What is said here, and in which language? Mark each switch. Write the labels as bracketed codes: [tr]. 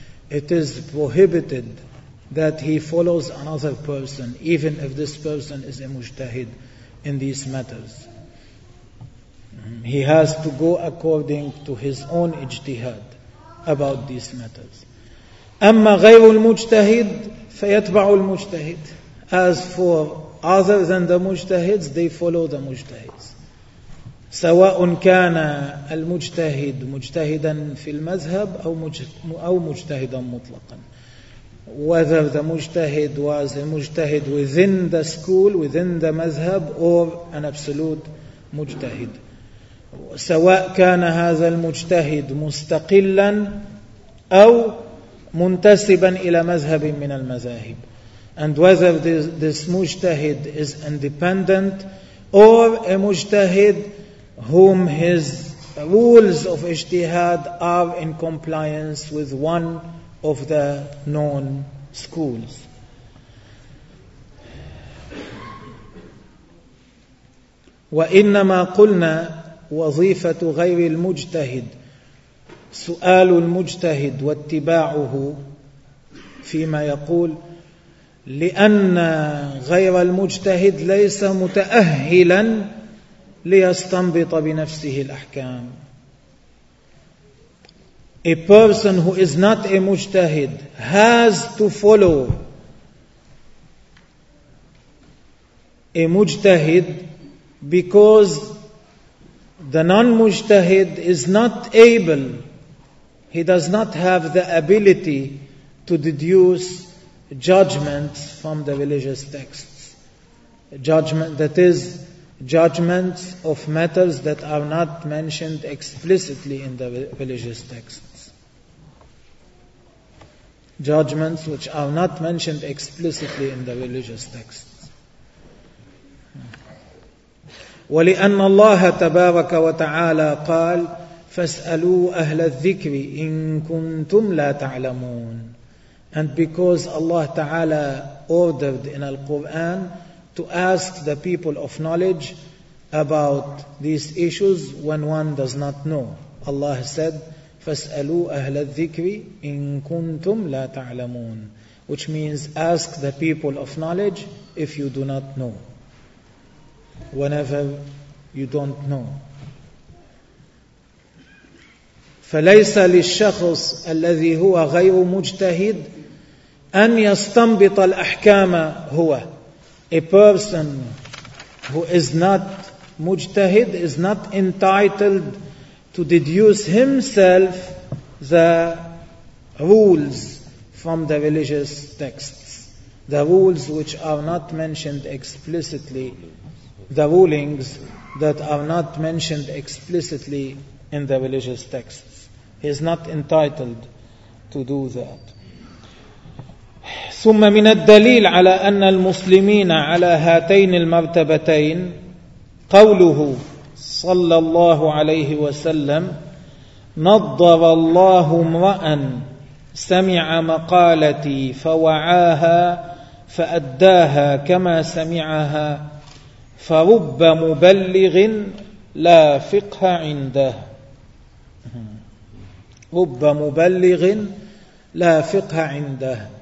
[en] It is prohibited that he follows another person, even if this person is a mujtahid in these matters. He has to go according to his own ijtihad about these matters. [ar] أما غير المجتهد فيتبع المجتهد. [en] As for other than the mujtahids, they follow the mujtahids. [ar] سواء كان المجتهد مجتهدا في المذهب أو مجتهدا مطلقا. [en] Whether the mujtahid was a mujtahid within the school, within the madhhab, or an absolute mujtahid. [ar] سواء كان هذا المجتهد مستقلا أو منتسبا إلى مذهب من المذاهب. [en] And whether this mujtahid is independent or a mujtahid whom his rules of ijtihad are in compliance with one of the known schools. [ar] وإنما قلنا وظيفة غير المجتهد سؤال المجتهد واتباعه فيما يقول، لأن غير المجتهد ليس متأهلا ليستنبط بنفسه الأحكام. [en] A person who is not a mujtahid has to follow a mujtahid because the non-mujtahid is not able, he does not have the ability to deduce judgments from the religious texts. Judgment, that is, judgments of matters that are not mentioned explicitly in the religious texts. Judgments which are not mentioned explicitly in the religious texts. [ar] ولأن الله تبارك وتعالى قال فاسألوا أهل الذكر إن كنتم لا تعلمون. [en] And because Allah تعالى ordered in Al-Quran to ask the people of knowledge about these issues when one does not know. Allah said [ar] فاسألوا أهل الذكر إن كنتم لا تعلمون. [en] Which means ask the people of knowledge if you do not know. Whenever you don't know. [ar] فليس للشخص الذي هو غير مجتهد أن يستنبط الأحكام هو. [en] A person who is not مجتهد is not entitled to deduce himself the rules from the religious texts, the rules which are not mentioned explicitly, the rulings that are not mentioned explicitly in the religious texts. He is not entitled to do that. [ar] ثم من الدليل على أن المسلمين على هاتين المرتبتين قوله صلى الله عليه وسلم نضر الله امرأ سمع مقالتي فوعاها فأداها كما سمعها فرب مبلغ لا فقه عنده رب مبلغ لا فقه عنده.